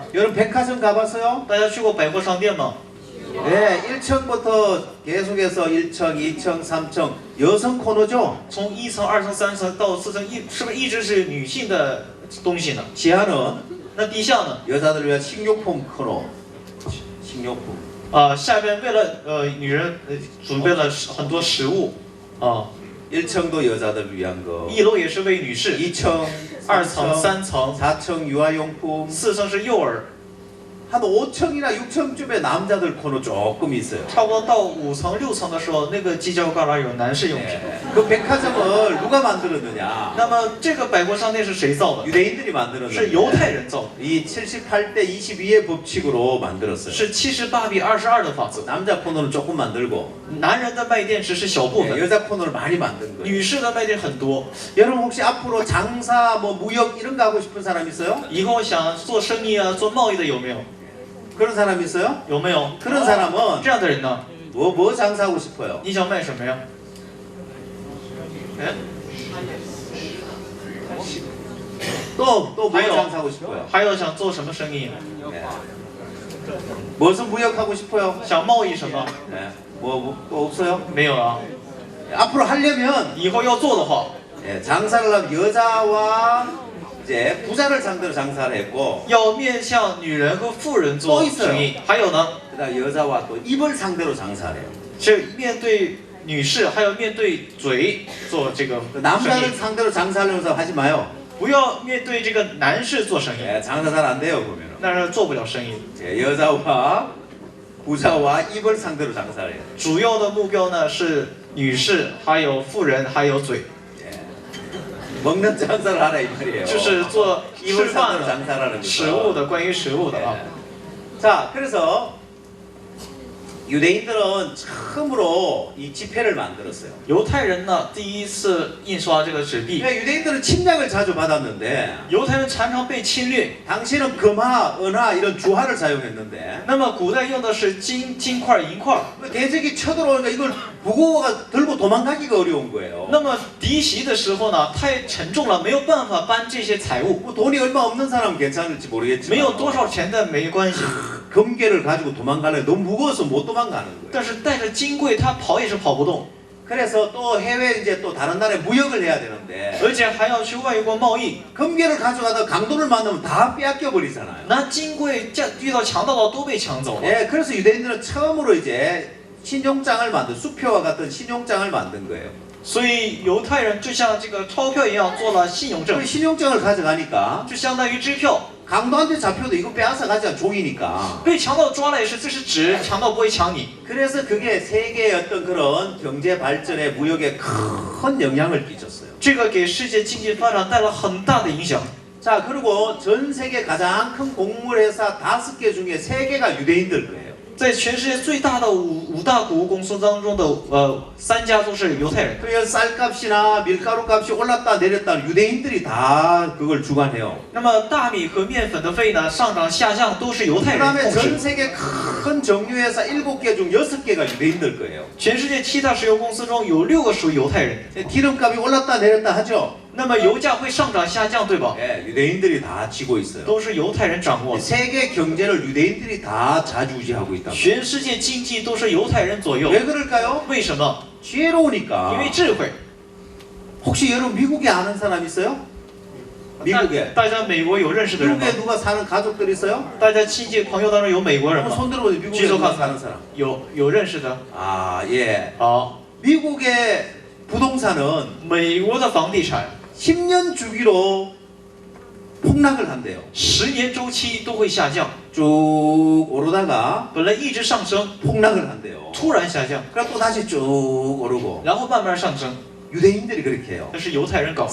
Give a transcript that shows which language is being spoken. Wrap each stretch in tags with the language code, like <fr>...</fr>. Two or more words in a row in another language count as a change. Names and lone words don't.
<ko>여러분 백화점 가봤어요?</ko> <zh>大家去过百货商店吗？</zh> <ko>네, 1층부터 계속해서 1층, 2층, 3층 여성 코너죠?</ko> <zh>从1层、2层、3层到4层，是不是一直是女性的东西呢？</zh> <ko>지하는</ko> <zh>那地下呢？</zh> <ko>여자들 위한 식료품 코너. 식료품.</ko> <zh>下边为了女人准备了很多食物啊。</zh> <ko>1층도 여자들 위한 거.</ko> <zh>1 楼也是为女士，</zh> <ko>2층,</ko> <zh>2层、3层、</zh> <ko>4층 유아용품.</ko> <zh>4 层是幼儿，</zh> <ko>한 5층이나 6층쯤에 남자들 코너 조금 있어요.</ko> <zh>差不多到5层、6层的时候，那个犄角旮旯有男士用品。</zh> <ko>네. 그 백화점을 누가 만들었느냐?</ko> <zh>那么这个百货商店是谁造的？</zh> <ko>유대인들이</ko> <zh>是</zh> <ko>만들었는데</ko> <zh>犹太人造的，</zh> <ko>이 78대 22의 법칙으로 만들었어요.</ko> <zh>是78:22的法则。</zh> <ko>남자 코너는 조금 만들고</ko> <zh>男人的卖店只是小部</zh> <ko>네,</ko> <zh>分，</zh> <ko>여자 코너를 많이 만든 거예요.</ko> <zh>女士的卖店很多。</zh> <ko>여러분 혹시 앞으로 장사, 뭐 무역 이런 거 하고 싶은 사람 있어요?</ko> <zh>以后想做生意啊、做贸易的有没有？</zh> <ko>그런 사람 있어요?</ko> <zh>有没有？</zh> <ko>그런 사람은</ko> <zh>这样的人呢？</zh> <ko>뭐 장사하고 싶어요?</ko> <zh>你想卖什么呀？哎，</zh> <ko>또 뭐 아니요. 장사하고 싶어요?</ko> <zh>还有想做什么生意？</zh> <ko>네. 무슨 무역하고 싶어요?</ko> <zh>想贸易什么？</zh> <ko>네. 뭐 없어요?</ko> <zh>没有啊。</zh> <ko>앞으로 하려면</ko> <zh>以后要做的话，</zh> <ko>예, 장사를 하면 여자와 이제 부자를 상대로 장사를 했고</ko> <zh>要面向女人和富人做生意。还有呢，</zh> <ko>그다음 여자와 또 입을 상대로 장사를 해요.</ko> <zh>是面对女士，还有面对嘴做这个</zh> <ko>그</ko> <zh>生</zh> <ko>남자를</ko> <zh>意。</zh> <ko>상대로 장사하려면서 하지 마요.</ko> <zh>不要面对这个男士做生意，</zh> <ko>예, 장사 잘 안 돼요 보면은.</ko> <zh>那是做不了生意。</zh> <ko>예, 여자와 부자와 입을 상대로 장사를 해요.</ko> <zh>主要的目标呢是女士，还有富人，还有嘴，</zh> <ko>예. 먹는 장사를 하라 이 말이에요.</ko> <zh>就是做吃</zh> <ko>입을</ko> <zh>饭</zh> <ko>상대로</ko> <zh>的、</zh> <ko>장사라는</ko> <zh>食物</zh> <ko>거죠.</ko> <zh>的，关于食物的啊。</zh> <ko>자, 그래서 유대인들은 처음으로 이 지폐를 만들었어요.</ko> <zh>犹太人呢，第一次印刷这个纸币，</zh> <ko>그러니까 유대인들은 침략을 자주 받았는데</ko> <zh>犹太人常常被侵略。</zh> <ko>당시는 금화, 은화 이런 주화를 사용했는데</ko> <zh>那么古代用的是金块、银块，</zh> <ko>대적이 쳐들어오니까 이걸 무거워가 들고 도망가기가 어려운 거예요.</ko> <zh>那么敌袭的时候呢，太沉重了，没有办法搬这些财物，</zh> <ko>뭐 돈이 얼마 없는 사람은 괜찮을지</ko> <zh>没有</zh> <ko>모르겠지만</ko> <zh>多少钱的没关系，</zh> <ko>금괴를 가지고 도망가려면 너무 무거워서 못 도망가는 거예요.</ko> <zh>但是带着金柜，他跑也是跑不动。</zh> <ko>그래서 또 해외 이제 또 다른 나라에 무역을 해야 되는데</ko> <zh>而且还要去外国贸易。</zh> <ko>금괴를 가져가다 강도를 만나면 다 빼앗겨 버리잖아요.</ko> <zh>那金贵遇到强盗的都被抢走了。</zh> <ko>예, 그래서 유대인들은 처음으로 이제 신용장을 만든 수표와 같은 신용장을 만든 거예요.</ko> <zh>所以犹太人就像这个钞票一样做了信用证，</zh> <ko>그 신용장을 가져가니까</ko> <zh>就相当于支票。</zh> <ko>강도한테 잡혀도 이거 빼앗아 가지 않 종이니까.</ko> <zh>被强盗抓了也是，这是纸，强盗不会抢你。</zh> <ko>그래서 그게 세계의 어떤 그런 경제 발전에 무역에 큰 영향을 끼쳤어요.</ko> <zh>这个给世界经济发展带来很大的影响。</zh> <ko>자, 그리고 전 세계 가장 큰 곡물 회사 5개 중에 3개가 유대인들 거예요.</ko> <zh>在全世界最大的五大谷物公司当中的3家都是犹太人。</zh> <ko>그래서 쌀값이나 밀가루 값이 올랐다 내렸다 유대인들이 다 그걸 주관해요.</ko> <zh>那么大米和面粉的费呢上涨下降都是犹太人</zh> <ko>그다음에</ko> <zh>控</zh> <ko>전</ko> <zh>制。</zh> <ko>세계 큰 정유회사 7개 중 6개가 유대인들 거예요.</ko> <zh>全世界7大石油公司中有6个属于犹太人。</zh> <ko>기름값이 올랐다 내렸다 하죠.</ko> <zh>那么油价会上涨下降，对吧？</zh> <ko>예, 유대인들이 다 지고 있어요.</ko> <zh>都是犹太人掌握的。</zh> <ko>세계 경제를 유대인들이 다 좌지우지하고 있다.</ko> <zh>全世界经济都是犹太人左右。</zh> <ko>왜 그럴까요?</ko> <zh>为什么？</zh> <ko>지혜로우니까.</ko> <zh>因为智慧。</zh> <ko>혹시 여러분 미국에 아는 사람 있어요? 미국에.</ko> <zh>大家美国有认识的人吗？</zh> <ko>미국에 누가 사는 가족들 있어요?</ko> <zh>大家亲戚朋友当中有美国人</zh> <ko>한번</ko> <zh>吗？</zh> <ko>손 들어보세요. 미국에 주소 누가 가- 사는 사람.</ko> <zh>有认识的。</zh> <ko>아, 예.</ko> <zh>好，</zh> <ko>미국의 부동산은</ko> <zh>美国的房地产</zh> <ko>10년 주기로 폭락을 한대요.</ko> <zh>10年周期都会下降，</zh> <ko>쭉 오르다가</ko> <zh>本来一直上升，</zh> <ko>폭락을 한대요.</ko> <zh>突然下降，</zh> <ko>그리고 또 다시 쭉 오르고</ko> <zh>然后慢慢上升。</zh> <ko>유대인들이 그렇게 해요.</ko> <zh>那是犹太人搞的。</zh>